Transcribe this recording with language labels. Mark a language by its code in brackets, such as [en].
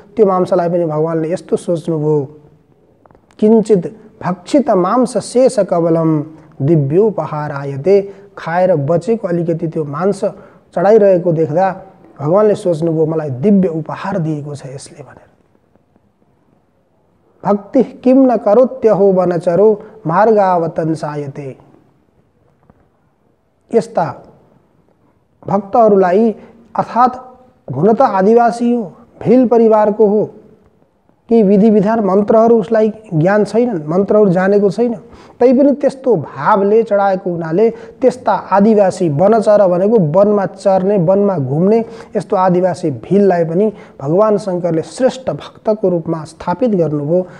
[ne] त्यो मांसलाई पनि भगवानले यस्तो सोच्नुभयो, [sa] किंचित भक्षित मांस शेष कबलम दिव्योपहारायते। [ne] खाएर बचेको अलिकति त्यो मांस चढाइरहेको देख्दा भगवानले सोच्नुभयो, मलाई दिव्य उपहार दिएको छ यसले भनेर। [sa] भक्ति किम न करोत्यहो वनचरो मार्गावतंसायते। [ne] यस्ता भक्तहरूलाई, अर्थात् हुन त आदिवासी हो, भिल परिवारको हो, केही विधि विधान मन्त्रहरू उसलाई ज्ञान छैनन्, मन्त्रहरू जानेको छैन, तैपनि त्यस्तो भावले चढाएको हुनाले त्यस्ता आदिवासी वनचर भनेको वनमा चर्ने, वनमा घुम्ने यस्तो आदिवासी भिललाई पनि भगवान शङ्करले श्रेष्ठ भक्तको रूपमा स्थापित गर्नुभयो।